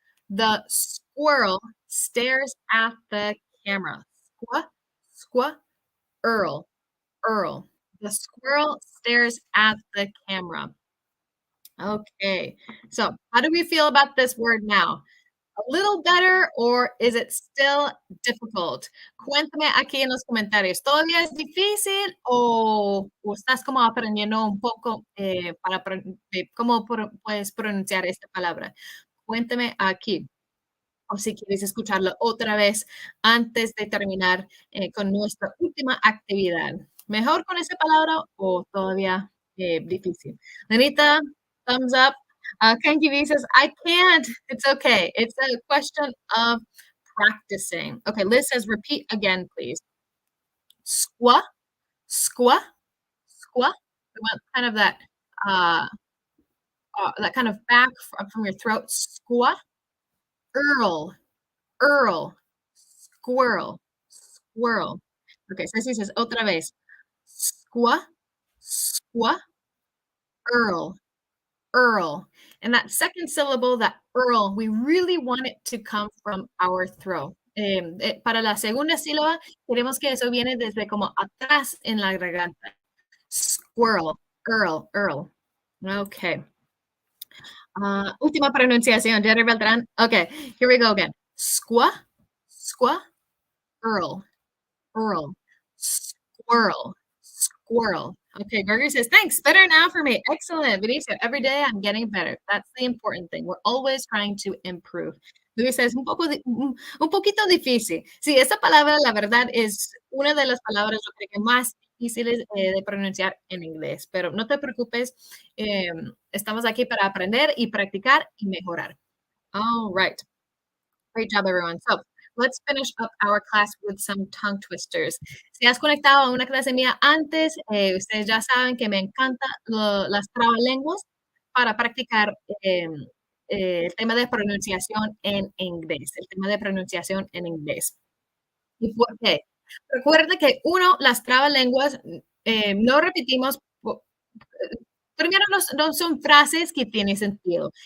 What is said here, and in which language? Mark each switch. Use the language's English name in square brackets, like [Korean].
[English] The squirrel stares at the camera. Squa, squa, earl, earl. The squirrel stares at the camera. Okay. So, how do we feel about this word now? A little better or is it still difficult? [Spanish] Cuéntame aquí en los comentarios. ¿Todavía es difícil o estás como aprendiendo un poco para cómo puedes pronunciar esta palabra? Cuéntame aquí. O si quieres escucharlo otra vez antes de terminar con nuestra última actividad. ¿Mejor con esa palabra o todavía difícil? [English] Lenita, thumbs up. Kenki V says, I can't. It's okay. It's a question of practicing. Okay, Liz says, repeat again, please. Squa, squa, squa. We want kind of that that kind of back from your throat. Squaw, Earl, Earl, squirrel, squirrel. Okay, so [Spanish] así dices otra vez. [English] Squaw, squaw, Earl, Earl. And that second syllable, that Earl, we really want it to come from our throat. [Spanish] Para la segunda sílaba, queremos que eso viene desde como atrás en la garganta. [English] Squirrel, Earl, Earl. Okay. [Spanish] Última pronunciación, Jerry Beltrán. [English] Okay, here we go again. Squaw, squaw, Earl, Earl, squirrel, squirrel. Okay, Burger says, thanks, better now for me. Excellent, Benicio. Every day I'm getting better. That's the important thing. We're always trying to improve. [Spanish] Luis [English] says, [Spanish] un poquito difícil. Sí, esa palabra, la verdad, es una de las palabras, yo creo que más difíciles de pronunciar en inglés, pero no te preocupes, estamos aquí para aprender y practicar y mejorar. [English] All right. Great job, everyone. So let's finish up our class with some tongue twisters. [Spanish] Si has conectado a una clase mía antes, ustedes ya saben que me encanta las trabalenguas para practicar el tema de pronunciación en inglés, el tema de pronunciación en inglés. ¿Y por qué? Recuerda que uno, las trabalenguas, no repetimos primero, no son frases que tienen sentido.